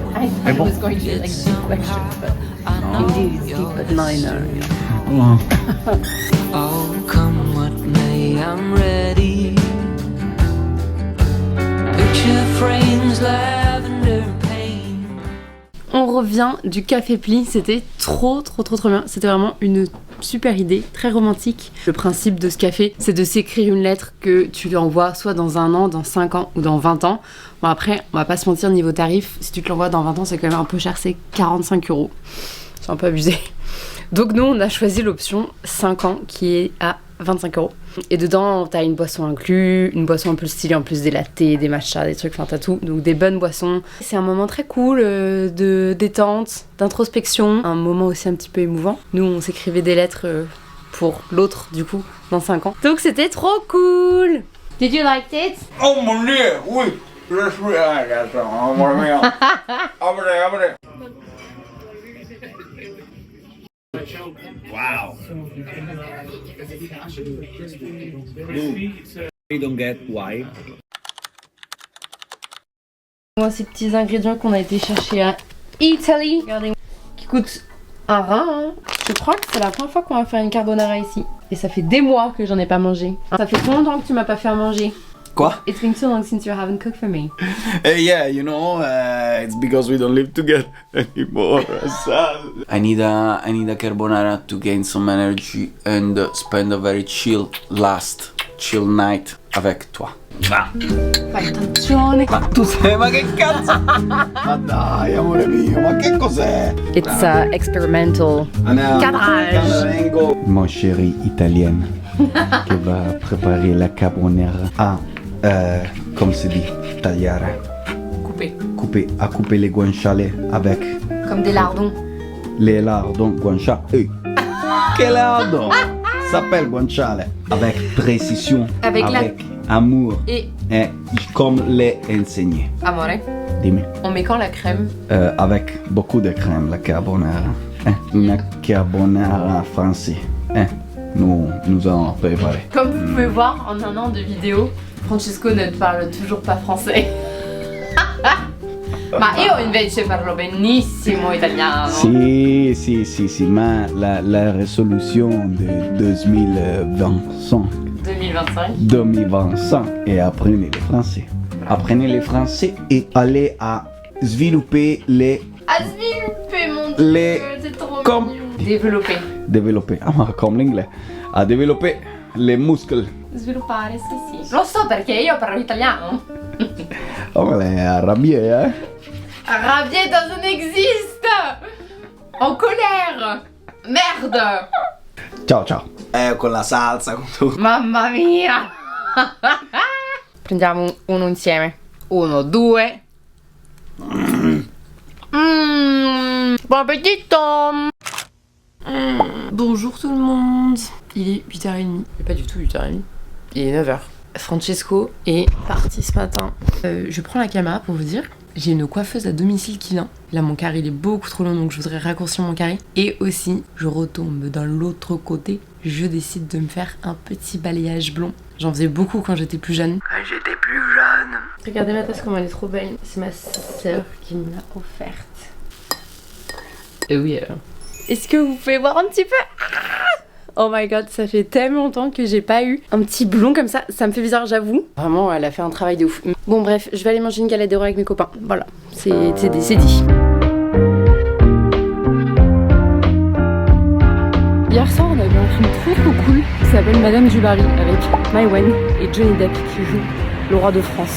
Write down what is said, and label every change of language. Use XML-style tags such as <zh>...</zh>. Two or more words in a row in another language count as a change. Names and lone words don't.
<en>I was going to do like deep questions, but indeed it's deep, but minor. Oh, come what may, I'm ready. Picture frames, lavender pain.</en> <fr>On revient du Café Pli, c'était trop bien, c'était vraiment une super idée, très romantique. Le principe de ce café, c'est de s'écrire une lettre que tu lui envoies soit dans 1 an, dans 5 ans ou dans 20 ans. Bon après, on va pas se mentir niveau tarif, si tu te l'envoies dans 20 ans, c'est quand même un peu cher, c'est 45 €. C'est un peu abusé. Donc nous, on a choisi l'option 5 ans qui est à 25 €. Et dedans, t'as une boisson inclus, une boisson un peu stylée en plus des lattés, des matchas, des trucs, enfin t'as tout. Donc des bonnes boissons. C'est un moment très cool de détente, d'introspection, un moment aussi un petit peu émouvant. Nous, on s'écrivait des lettres pour l'autre, du coup, dans 5 ans. Donc c'était trop cool.</fr> <en>Did you like it?</en> <fr>Oh mon Dieu, oui! Je suis ragazzo,</fr> <it>amore mio. Apri.</it> <en>Wow. I don't get why.</en> <fr>Moi, ces petits ingrédients qu'on a été chercher à Italie, regardez, qui coûtent un rein. Hein. Je crois que c'est la première fois qu'on va faire une carbonara ici. Et ça fait des mois que j'en ai pas mangé. Ça fait combien de temps que tu m'as pas fait à manger? Quoi?</fr> <en>It's been so long since you haven't cooked for me. Yeah, you know, it's because we don't live together anymore. I need a carbonara to gain some energy and spend a very chill night</en> <fr>avec toi.</fr> <it>Fai attenzione. Ma tu sei, ma che cazzo? Ma dai, amore mio, ma che cos'è?</it> <en>It's experimental.</en> <fr>Cadrage. Mon chéri italienne qui va préparer la carbonara. Comme se dit, tagliare. Couper les guanciale avec. Comme des lardons. Les lardons guanciale. Quel lardon? S'appelle guanciale. Avec précision. Avec amour. Et comme l'est enseigné.</fr> <it>amore. Dimmi.</it> <fr>On met quand la crème? Avec beaucoup de crème, la carbonara. Une carbonara française. Nous allons préparer. Comme vous pouvez voir en un an de vidéo, Francesco ne parle toujours pas français.</fr> <it>Ma io invece parlo benissimo italiano.</it> <fr>Si, ma la résolution de 2025. 2025 et apprenez le français. Apprenez le français et allez à développer les... À svilupper mon dieu, c'est trop mignon. Développer, comme l'anglais. À développer les muscles.</fr> <it>Sviluppare, sì. Lo so perché io parlo italiano. Oh, ma lei è arrabbiata,</it> <en>Rabier doesn't exist.</en> <fr>En colère. Merde.</fr> <it>Ciao. Con la salsa, con tutto. Mamma mia. Prendiamo uno insieme. 1, 2.</it> <fr>Bon appétit. Bonjour tout le monde. Il est 8h30. Mais pas du tout 8h30. Il est 9h. Francesco est parti ce matin. Je prends la caméra pour vous dire. J'ai une coiffeuse à domicile qui vient. Là, mon carré il est beaucoup trop long, donc je voudrais raccourcir mon carré. Et aussi, je retombe dans l'autre côté. Je décide de me faire un petit balayage blond. J'en faisais beaucoup quand j'étais plus jeune. Regardez ma tasse, comment elle est trop belle. C'est ma sœur qui me l'a offerte. Et oui, est-ce que vous pouvez voir un petit peu?</fr> <en>Oh my god,</en> <fr>ça fait tellement longtemps que j'ai pas eu un petit blond comme ça. Ça me fait bizarre, j'avoue. Vraiment, elle a fait un travail de ouf. Bon bref, je vais aller manger une galette des rois avec mes copains. Voilà, c'est dit. Hier soir, on a vu un film trop cool qui s'appelle Madame du Barry avec Maïwenn et Johnny Depp qui joue le roi de France.</fr>